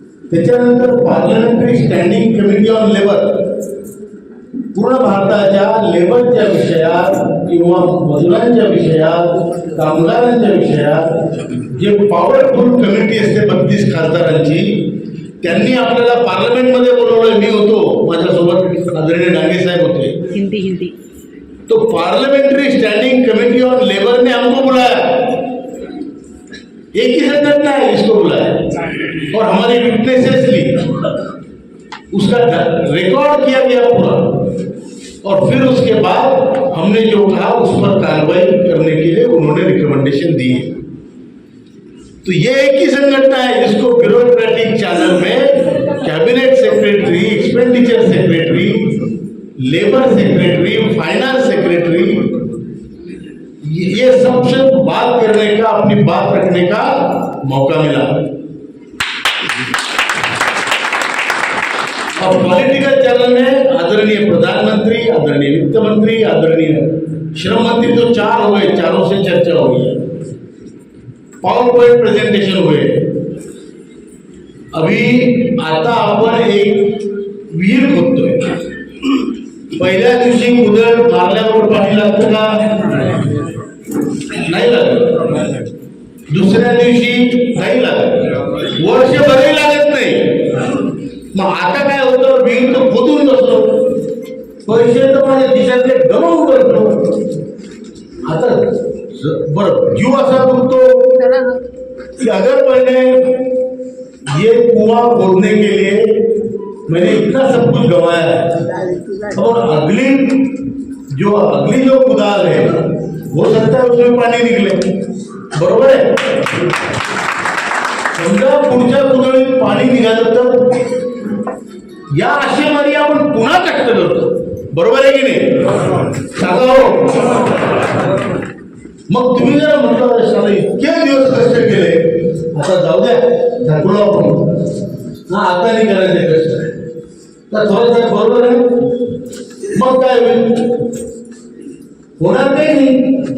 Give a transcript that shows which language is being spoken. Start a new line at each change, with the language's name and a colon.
Marathi: त्याच्यानंतर parliamentary standing committee on labour, पूर्ण भारताच्या लेबरच्या विषयात किंवा मजुरांच्या विषयात, कामगारांच्या विषयात जे पॉवरफुल कमिटी असते 32 खासदारांची, त्यांनी आपल्याला पार्लमेंटमध्ये बोलवलं. मी होतो, माझ्यासोबत आदरणीय डांगे साहेब होते. हिंदी
Hindi: तो parliamentary standing committee on labour ने हमको बुलाया, एक ही संगठन है इसको बुलाया और हमारी विटनेसेस ली, उसका रिकॉर्ड किया गया पूरा, और फिर उसके बाद हमने जो कहा उस पर कार्रवाई करने के लिए उन्होंने रिकमेंडेशन दी. तो ये एक ही संगठन है जिसको ब्यूरोक्रेटिक चैनल में cabinet secretary, expenditure secretary, labour secretary, finance secretary, ये सबसे बात करने का, अपनी बात रखने का मौका मिला. और पॉलिटिकल चैनल में आदरणीय प्रधानमंत्री, आदरणीय वित्त मंत्री, आदरणीय श्रम मंत्री, तो 4 हो गए, चारों से चर्चा हुई है, पावर पॉइंट प्रेजेंटेशन हुए.
Marathi: अभि आता आपण एक विहीर खोदतोय. पहिल्या दिवशी कुदळ मारल्यावर पाणी लागतं का? नाही लागत. दुसऱ्या दिवशी नाही लागत. वर्षभरही लागत नाही. मग आता काय होतं, विहीर तर खोदून बसलो, पैसे तर माझ्या खिशातले गमावून करतो. आता बरं जीव असा दुखतो कि
Hindi: अगर मैंने ये कुआं खोदने के लिए मैंने इतना सब कुछ गंवाया है और अगली जो कुदाल है हो सकता है उसमें पानी निकले.
Marathi: बरोबर आहे. समजा पुढच्या कुदळीत पाणी निघालं तर या आशेमारी आपण पुन्हा कष्ट करतो. बरोबर आहे की नाही? सांगा हो. मग तुम्ही जरा म्हटलं इतके दिवस कष्ट केले, आता जाऊ द्या ढकलू आपण, आता नाही करायचे कष्ट, तर थोडं बरोबर आहे. मग काय होईल? होणार काही नाही.